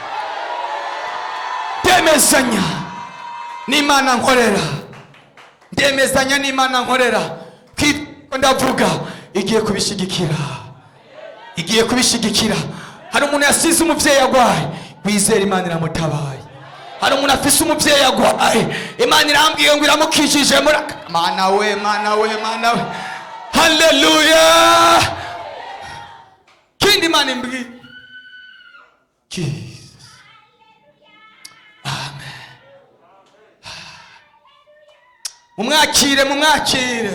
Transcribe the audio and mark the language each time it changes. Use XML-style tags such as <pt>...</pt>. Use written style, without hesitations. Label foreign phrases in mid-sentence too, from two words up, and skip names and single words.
<rn>Ndemezanya n'Imana nkorera, ndemezanya n'Imana nkorera, ko ndavuga igiye kubishigikira, igiye kubishigikira. Hari umuntu yasize umuvyeyi agwaye, wizera Imana iramutabaye. Hari umuntu afise umuvyeyi agwaye, Imana irambwiye ngo iramukijije muri Mana we, Mana we, Mana we. Haleluya. Kindi Imana imbwiye, Jesus. Amen. Mumwakire, mumwakire.</rn>